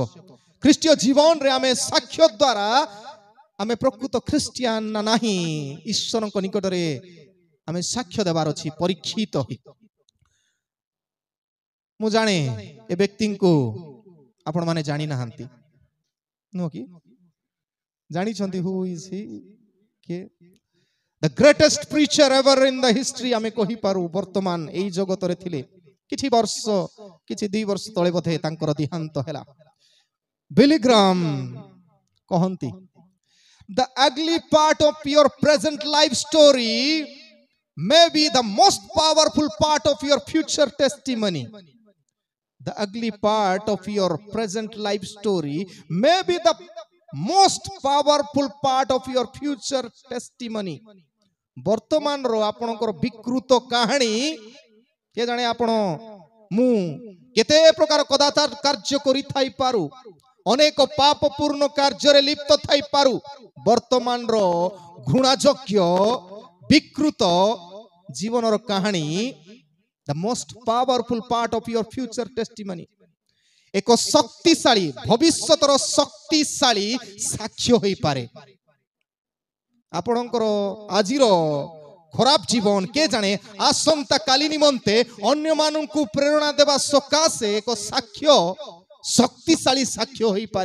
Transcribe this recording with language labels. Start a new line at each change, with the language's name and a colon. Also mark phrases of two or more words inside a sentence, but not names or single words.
Odia: ଖ୍ରୀଷ୍ଟୀୟ ଜୀବନରେ ଆମେ ସାକ୍ଷ୍ୟ ଦ୍ୱାରା ଆମେ ପ୍ରକୃତ ଖ୍ରୀଷ୍ଟିଆନ ନା ନାହିଁ ଈଶ୍ୱରଙ୍କ ନିକଟରେ ଆମେ ସାକ୍ଷ୍ୟ ଦେବାର ଅଛି ପରୀକ୍ଷିତ ହୋଇ। ମୁଁ ଜାଣେ ଏ ବ୍ୟକ୍ତିଙ୍କୁ ଆପଣ ମାନେ ଜାଣି ନାହାନ୍ତି ନୁହଁ କି? ଜାଣିଛନ୍ତି
English: who is he?
Odia: କିଏ?
English: The greatest preacher ever in the history
Odia: ଆମେ କହିପାରୁ ବର୍ତ୍ତମାନ ଏଇ ଜଗତରେ ଥିଲେ। କିଛି 2 ବର୍ଷ ତଳେ ବୋଧେ ତାଙ୍କର ଦେହାନ୍ତ ହେଲା। ବିଲି ଗ୍ରାହାମ କହନ୍ତି,
English: The ugly part of your present life story may be the most powerful part of your future testimony. The ugly part of your present life story may be the most powerful part of your future testimony.
Odia: ବର୍ତ୍ତମାନ ର ଆପଣଙ୍କର ବିକୃତ କାହାଣୀ କେ ଜାଣେ ଆପଣ ମୁଁ କେତେ ପ୍ରକାର କଦାଚାର କାର୍ଯ୍ୟ କରିଥାଇ ପାରୁ, ଅନେକ ପାପପୂର୍ଣ୍ଣ କାର୍ଯ୍ୟରେ ଲିପ୍ତ ଥାଇପାରୁ, ବର୍ତ୍ତମାନର ଘୃଣାଯୋଗ୍ୟ ବିକୃତ ଜୀବନର କାହାଣୀ
English: the most powerful part of your future testimony.
Odia: ଏକ ଶକ୍ତିଶାଳୀ ଭବିଷ୍ୟତର ଶକ୍ତିଶାଳୀ ସାକ୍ଷ୍ୟ ହୋଇପାରେ। ଆପଣଙ୍କର ଆଜିର ଖରାପ ଜୀବନ କେ ଜାଣେ ଆସନ୍ତା କାଲି ନିମନ୍ତେ ଅନ୍ୟମାନଙ୍କୁ ପ୍ରେରଣା ଦେବା ସକାଶେ ଏକ ସାକ୍ଷ୍ୟ ଶକ୍ତିଶାଳୀ ସାକ୍ଷ୍ୟ ହୋଇପାରେ।